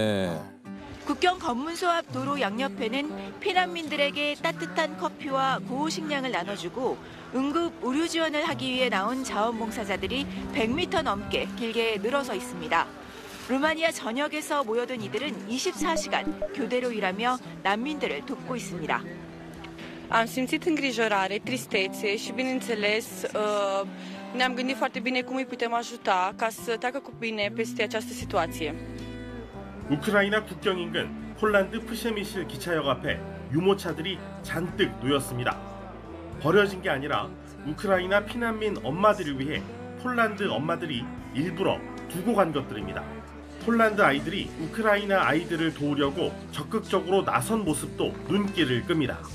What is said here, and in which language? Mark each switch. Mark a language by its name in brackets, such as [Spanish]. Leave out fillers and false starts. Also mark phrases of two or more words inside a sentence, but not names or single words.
[Korean] 국경 검문소 앞 도로 양옆에는 피난민들에게 따뜻한 커피와 고우 식량을 나눠주고 응급 의료 지원을 하기 위해 나온 자원봉사자들이 100m 넘게 길게 늘어서 있습니다. 루마니아 전역에서 모여든 i들은 24시간 교대로 일하며 난민들을 돕고 있습니다. [Romanian] Am simțit îngrijorare, tristețe și, bineînțeles, ne-am gândit foarte bine cum îi putem ajuta ca să treacă cu bine peste această situație. [Korean] 우크라이나 국경 인근 폴란드 프셰미실 기차역 앞에 유모차들이 잔뜩 놓였습니다. 버려진 게 아니라 우크라이나 피난민 엄마들을 위해 폴란드 엄마들이 일부러 두고 간 것들입니다. 폴란드 아이들이 우크라이나 아이들을 도우려고 적극적으로 나선 모습도 눈길을 끕니다.